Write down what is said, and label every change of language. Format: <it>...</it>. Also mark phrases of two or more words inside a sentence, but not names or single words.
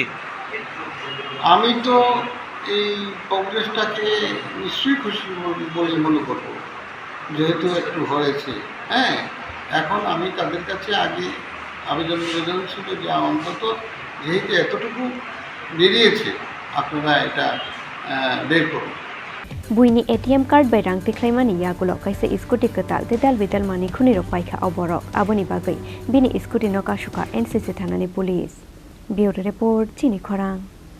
<bn>আমি তো এই প্রোগ্রেসটাকে নিশ্চয়ই খুশি বলে মনে করব, যেহেতু একটু হয়েছে। হ্যাঁ, এখন আমি তাদের কাছে আগে আবেদন ছিল যে অন্তত যেহেতু এতটুকু বেরিয়েছে আপনারা এটা বের করুন।</bn> <trp>Buini</trp> <en>ATM card</en> <trp>by rang tikhlaimani yagulo kaisa scooty ketal dedal bidal mani khunirok paikha oborok aboni bagai bini scooty no kashuka NCC thanani police.</trp> <en>Bureau report</en> <trp>Chini Khorang.</trp>